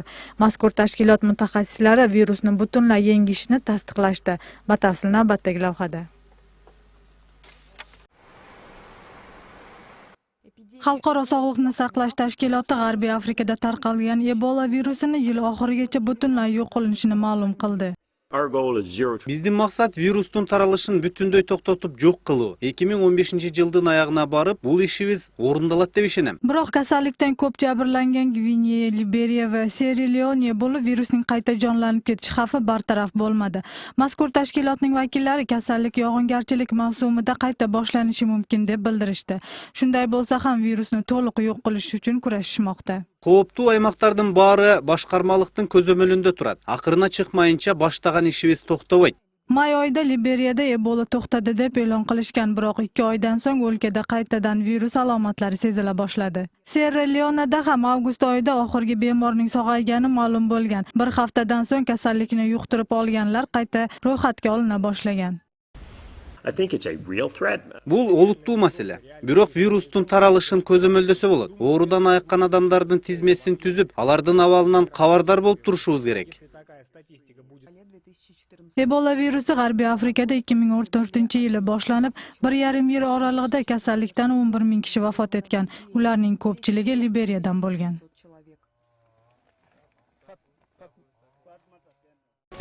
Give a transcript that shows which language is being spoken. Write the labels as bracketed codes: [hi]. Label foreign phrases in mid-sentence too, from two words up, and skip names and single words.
[uz] Mazkur tashkilot mutaxassislari virusni butunlay yengishni tasdiqlashdi. Batafsil navbatdagi lavhada. Xalqaro sog'liqni saqlash tashkiloti G'arbiy Afrikada tarqalgan Ebola virusini yil oxirigacha butunlay yo'q qilinishini ma'lum qildi. [ky] Биздин максат вирустун таралышын бүтүндөй токтотуп жок кылуу. 2015-жылдын аягына барып, бул ишибиз орундалат деп ишенем. [uz] Biroq kasallikdan ko'p jabrlangan Gvineya, Liberiya va Sierra-Leone Ebola virusining qayta jonlanib ketish xavfi bartaraf bo'lmadi. Mazkur tashkilotning vakillari kasallik yog'ingarchilik mavsumida qayta boshlanishi mumkin deb bildirishdi. Shunday bo'lsa ham virusni to'liq yo'q qilish uchun kurashishmoqda. [ky] Кооптуу аймактардын баары башкармалыктын көзөмөлүндө турат. Акырына чыкмайынча баштаган ишибиз токтобойт. [uz] May oyida Liberiyada Ebola to'xtadi deb e'lon qilishgan, biroq 2 oydan so'ng o'lkada qaytadan virus alomatlari sezila boshladi. Sierra-Leone'da ham avgust oyida oxirgi bemorning sog'aygani ma'lum bo'lgan. Bir haftadan so'ng kasallikni yuqtirib olganlar qayta ro'yxatga olina boshlagan. [ky] Бул олуттуу маселе. Бирок вирустун таралышын көзөмөлдөсө болот. Оорудан айыккан адамдардын тизмесин түзүп, алардын абалынан кабардар болуп турушубуз керек. [uz] Ebola virusi G'arbiy Afrikada 2014-yili boshlanib, 1,5 yil oralig'ida kasallikdan 11 ming kishi vafot etgan. Ularning ko'pchiligi Liberiyadan bo'lgan. [ky] максат